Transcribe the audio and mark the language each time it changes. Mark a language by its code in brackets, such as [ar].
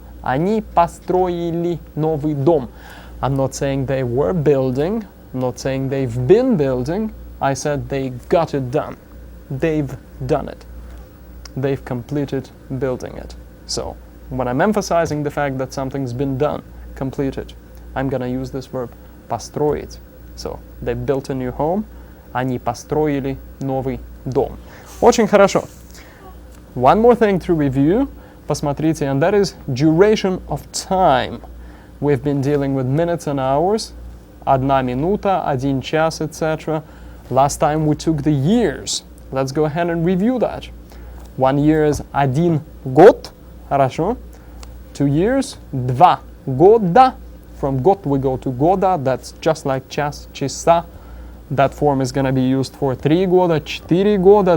[ru] Они построили новый дом. [en] I'm not saying they were building. I'm not saying they've been building. I said they got it done. They've done it. They've completed building it. So, when I'm emphasizing the fact that something's been done, completed, I'm gonna use this verb построить. So, they built a new home. [ru] Они построили новый дом. Очень хорошо. [en] One more thing to review. [ru] Посмотрите, [en] and that is duration of time. We've been dealing with minutes and hours. [ru] 1 минута, 1 час, etc. [en] Last time we took the years. Let's go ahead and review that. 1 year is 1 год. [ru] Хорошо. [en] 2 years, 2 года. From год we go to года. That's just like час, часа. That form is going to be used for 3 года, 4 года.